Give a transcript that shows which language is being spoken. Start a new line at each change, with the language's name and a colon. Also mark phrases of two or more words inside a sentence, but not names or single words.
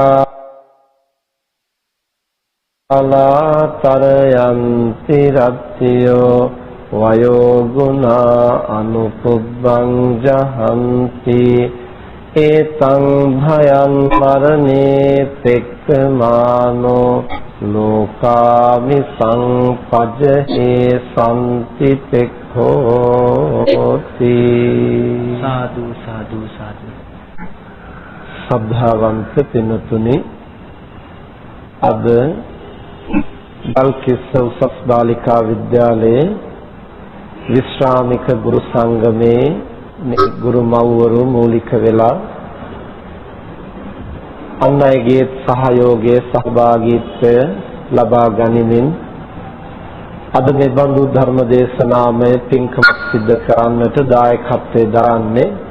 Pali: කාලාතරයන්ති රත්තියෝ වයෝ ගුණා අනුපුබ්බං ජහන්ති ඒතං භයං මරණේ පෙක්ඛමානෝ ලෝකාමි සංපජ්ජේ සම්ති පෙක්ඛෝති. සාදු සාදු සාදු.
Sinhala: සද්ධාවන්ත පින්තුනි, අද බල්කිස්ස උසස් බාලිකා විද්‍යාලයේ විශ්‍රාමික ගුරු සංගමේ ගුරු මව්වරු මූලික වෙලා අන් අයගේ සහයෝගයේ සහභාගීත්වය ලබා ගනිමින් අද මේ බඳු ධර්ම දේශනාමය පින්කම සිද්ධ කරන්නට දායකත්වයේ දරන්නේ